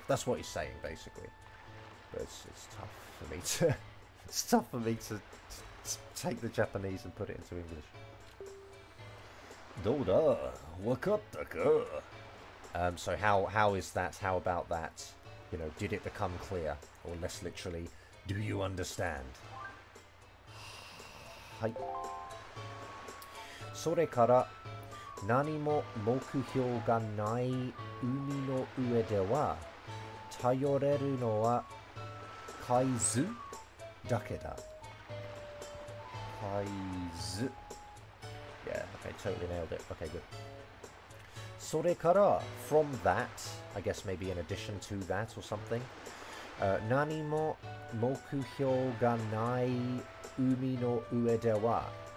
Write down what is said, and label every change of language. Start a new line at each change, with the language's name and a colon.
English: That's what he's saying, basically. But it's tough for me to, it's tough for me to take the Japanese and put it into English.
Japanese: Douda, wakatta ka?
English: So how is that? How about that? Did it become clear? Or less literally, do you understand?
Japanese: Hai. それから何も目標がない海の上では頼れるのは海図だけだ。海図。
English: Yeah, okay, totally nailed it. Okay, good.
Japanese: それから
English: from that, I guess maybe in addition to that or something.
Japanese: 何も目標がない海の上では.